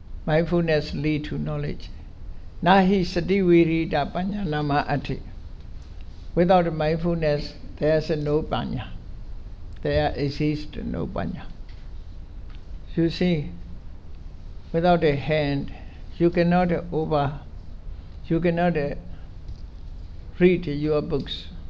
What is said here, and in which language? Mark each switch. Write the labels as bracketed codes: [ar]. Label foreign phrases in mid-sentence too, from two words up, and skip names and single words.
[en] mindfulness lead to knowledge. [pi] Nahi sati virita panya nama ati. [en] Without mindfulness, there is no panya. There exists no panya. You see, without a hand, you cannot read your books.